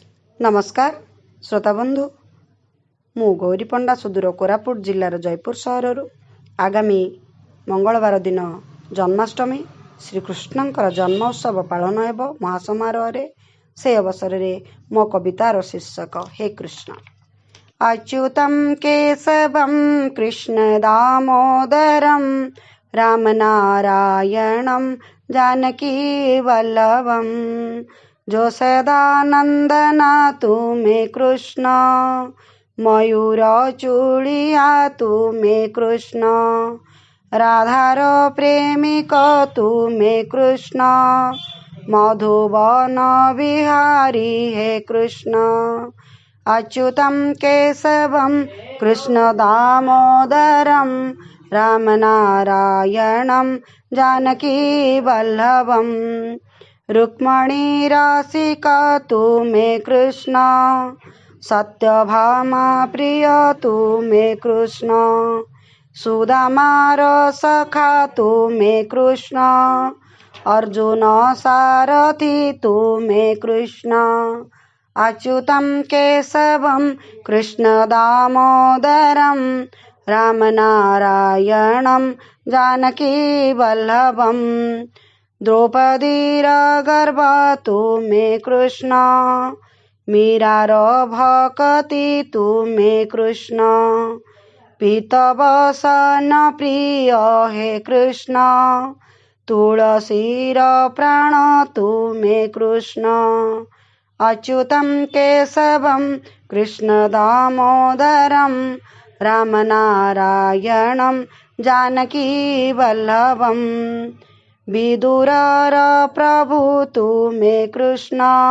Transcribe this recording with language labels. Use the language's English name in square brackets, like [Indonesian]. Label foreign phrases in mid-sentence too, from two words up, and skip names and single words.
[Odia] ନମସ୍କାର ଶ୍ରୋତା ବନ୍ଧୁ ମୁଁ ଗୌରୀ ପଣ୍ଡା ସୁଦୂର କୋରାପୁଟ ଜିଲ୍ଲାର ଜୟପୁର ସହର ଆଗାମୀ ମଙ୍ଗଳବାର ଦିନ ଜନ୍ମାଷ୍ଟମୀ ଶ୍ରୀକୃଷ୍ଣଙ୍କର ଜନ୍ମୋତ୍ସବ ପାଳନ ହେବ ମହାସମାରୋହ ସେ ଅବସର ରେ ମୋ କବିତାର ଶୀର୍ଷକ ହେ କୃଷ୍ଣ। [Sanskrit] अच्युतं केशवं कृष्ण दामोदरं रामनारायणं जानकी वल्लभं [Odia] ଯଶୋଦାନନ୍ଦନ ତୁମେ କୃଷ୍ଣ ମୟୂର ଚୂଡ଼ିଆ ତୁମେ କୃଷ୍ଣ ରାଧାର ପ୍ରେମିକ ତୁମେ କୃଷ୍ଣ ମଧୁବନ ବିହାରୀ ହେ କୃଷ୍ଣ। [Sanskrit] अच्युतं केशवं कृष्ण दामोदरं रामनारायणं जानकी वल्लभं [Odia] ରୁକ୍ମଣୀ ରାଶିକା ତୁମେ କୃଷ୍ଣ ସତ୍ୟଭାମା ପ୍ରିୟ ତୁମେ କୃଷ୍ଣ ସୁଦାମାର ସଖା ତୁମେ କୃଷ୍ଣ ଅର୍ଜୁନ ସାରଥୀ ତୁମେ କୃଷ୍ଣ। [Sanskrit] अच्युतं केशवं कृष्ण दामोदरं रामनारायणं जानकी वल्लभं [Odia] ଦ୍ରୌପଦୀର ଗର୍ଭ ତୁମେ କୃଷ୍ଣ ମୀରାର ଭକ୍ତି ତୁମେ କୃଷ୍ଣ ପୀତବସନ ପ୍ରିୟ ହେ କୃଷ୍ଣ ତୁଳସୀର ପ୍ରାଣ ତୁମେ କୃଷ୍ଣ। [Sanskrit] अच्युतं केशवं कृष्ण दामोदरं रामनारायणं जानकी वल्लभं [Odia] ବିଦୁରର ପ୍ରଭୁ ତୁମେ କୃଷ୍ଣ